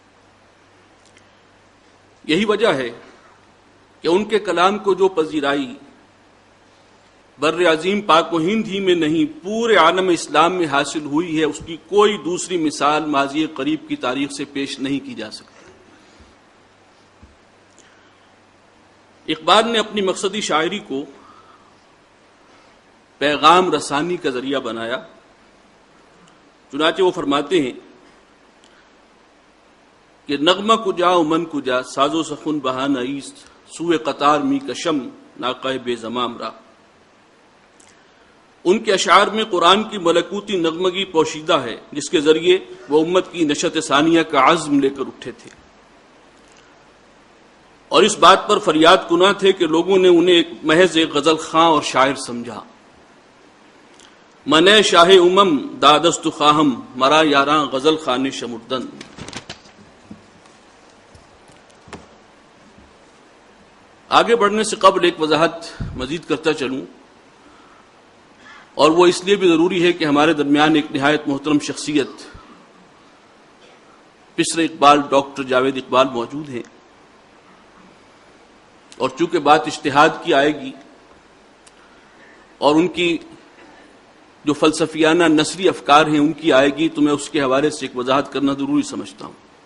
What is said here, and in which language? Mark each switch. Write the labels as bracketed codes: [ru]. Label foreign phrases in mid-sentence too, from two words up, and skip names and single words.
[ur] یہی وجہ ہے کہ ان کے کلام کو جو پذیرائی بر عظیم پاک و ہند ہی میں نہیں پورے عالم اسلام میں حاصل ہوئی ہے، اس کی کوئی دوسری مثال ماضی قریب کی تاریخ سے پیش نہیں کی جا سکتی۔ اقبال نے اپنی مقصدی شاعری کو پیغام رسانی کا ذریعہ بنایا، چنانچہ وہ فرماتے ہیں کہ [fa] نغمہ کجا و من کجا، ساز و سخن بہانہ ایست، سوئے قطار می کشم ناقہ بے زمام را۔ [ur] ان کے اشعار میں قرآن کی ملکوتی نغمگی پوشیدہ ہے، جس کے ذریعے وہ امت کی نشت ثانیہ کا عزم لے کر اٹھے تھے، اور اس بات پر فریاد کنا تھے کہ لوگوں نے انہیں محض ایک غزل خواں اور شاعر سمجھا۔ [fa] منے شاہ امم دادست خواہم، مرا یاراں غزل خان شمردن۔ [ur] آگے بڑھنے سے قبل ایک وضاحت مزید کرتا چلوں، اور وہ اس لیے بھی ضروری ہے کہ ہمارے درمیان ایک نہایت محترم شخصیت پسر اقبال ڈاکٹر جاوید اقبال موجود ہیں، اور چونکہ بات اجتہاد کی آئے گی اور ان کی جو فلسفیانہ نثری افکار ہیں ان کی آئے گی، تو میں اس کے حوالے سے ایک وضاحت کرنا ضروری سمجھتا ہوں،